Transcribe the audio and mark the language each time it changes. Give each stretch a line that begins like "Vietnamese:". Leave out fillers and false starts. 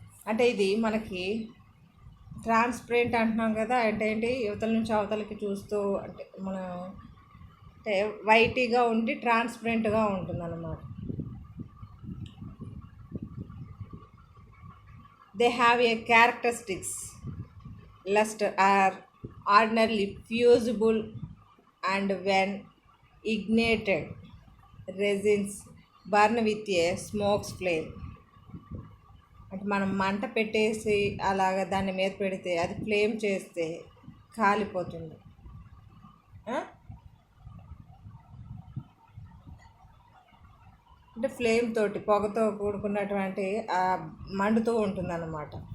Telugu: అంటే ఇది మనకి ట్రాన్స్పరెంట్ అంటున్నాం కదా, అంటే ఏంటి, యువతల నుంచి అవతలకి చూస్తూ అంటే మన అంటే వైటీగా ఉండి ట్రాన్స్పరెంట్గా ఉంటుందన్నమాట.
English: They have a characteristics luster are ordinarily fusible and when ignited resins burn with a smoke flame.
Telugu: అంటే మనం మంట పెట్టేసి అలాగ దాని మీద పెడితే అది ఫ్లేమ్ చేస్తే కాలిపోతుంది. అంటే ఫ్లేమ్ తోటి పొగతో కూడుకున్నటువంటి మండుతూ ఉంటుందన్నమాట.